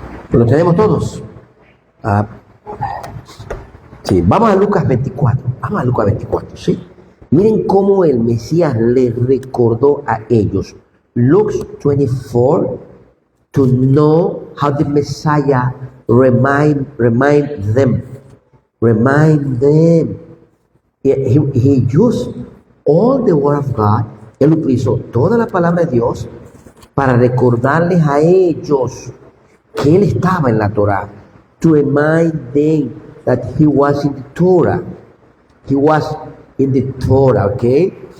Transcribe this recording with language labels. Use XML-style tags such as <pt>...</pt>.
<es>Lo tenemos todos. Sí, vamos a Lucas 24. Vamos a Lucas 24, ¿sí? Miren cómo el Mesías les recordó a ellos.</es> <en>Luke 24, to know how the Messiah remind them. Remind them. He used all the word of God.</en> <es>Él utilizó toda la palabra de Dios para recordarles a ellos que él estaba en la Torah,</es> <en>to remind them that he was in the Torah. He was in the Torah, ¿ok?</en>